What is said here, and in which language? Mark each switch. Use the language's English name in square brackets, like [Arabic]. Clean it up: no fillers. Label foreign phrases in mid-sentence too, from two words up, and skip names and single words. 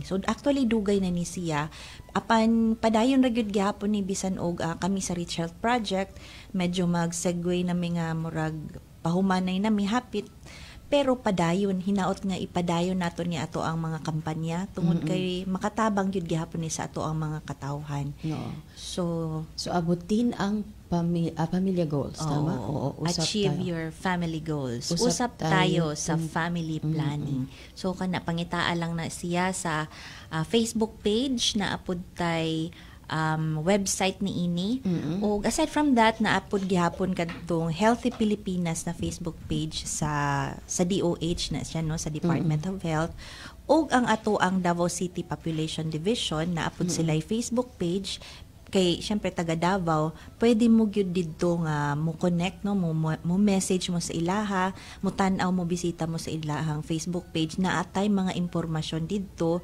[Cebuano] So actually dugay na ni siya apan padayon ra gyud gihapon ni bisan og kami sa Rich Health Project medyo mag-segue na nga murag pahumanay na mi hapit. Pero padayon, hinaot nga ipadayon nato ni ato ang mga kampanya tungod kay makatabang gyud gihapon ni sa ato ang mga katawhan. So [Filipino] abutin ang pamilya goals, tama? [English] Achieve your family goals. [Filipino] Usap tayo sa [English] family planning. [Cebuano] So kana pangitaa lang na siya sa Facebook page na apod tay website ni ini. [English] O aside from that, [Cebuano] naapod gihapon kadtong Healthy Pilipinas na Facebook page sa DOH na siya, no, sa Department of Health. O ang ato ang Davao City Population Division, naapod sila Facebook page. Kay syempre taga Davao, pwede mo gyud didto nga mo connect, no, mo message mo sa ilaha, mo tan-aw mo bisita mo sa ilahang Facebook page na atay mga impormasyon didto.